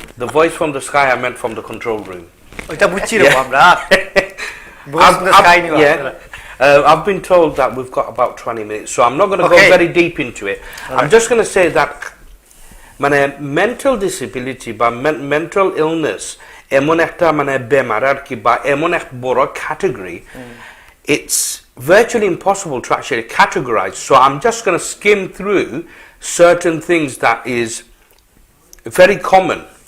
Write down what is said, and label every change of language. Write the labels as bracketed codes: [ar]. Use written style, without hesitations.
[en] The voice from the sky, I meant from the control room. I've been told that we've got about 20 minutes, so I'm not going to go very deep into it. I'm just going to say that mental disability, but mental illness [bn] এমন একটা মানে বেমার আর কি বা এমন এক বড় category, [en] it's virtually impossible to actually categorize. So I'm just going to skim through certain things that is very common.